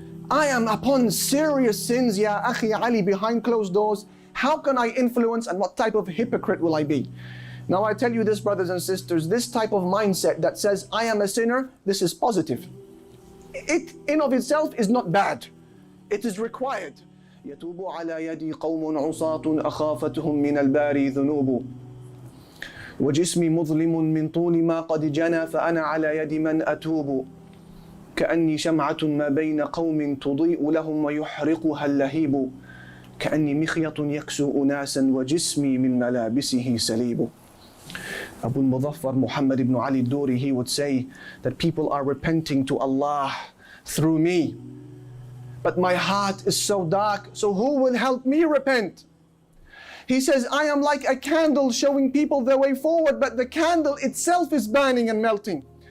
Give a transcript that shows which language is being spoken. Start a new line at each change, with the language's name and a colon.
English: I am upon serious sins, ya akhi Ali, behind closed doors. How can I influence, and what type of hypocrite will I be? Now I tell you this, brothers and sisters, this type of mindset that says, I am a sinner, this is positive. It in of itself is not bad. It is required.
Arabic: يَتُوبُ عَلَى يَدِي قَوْمٌ عُصَاةٌ أَخَافَتُهُم مِّنَ الْبَارِ ذُنُوبُ وجسمي مظلم من طول ما قد جنى فأنا على يد من أتوب كأني شمعة ما بين قوم تضيء لهم ويحرقها اللهيب كأني مخيط يكسو أناسا وجسمي من ملابسه سليب.
English: Abu al-Muzaffar Muhammad ibn Ali Duri, he would say that people are repenting to Allah through me, but my heart is so dark, so who will help me repent? He says, I am like a candle showing people the way forward, but the candle itself is burning and melting.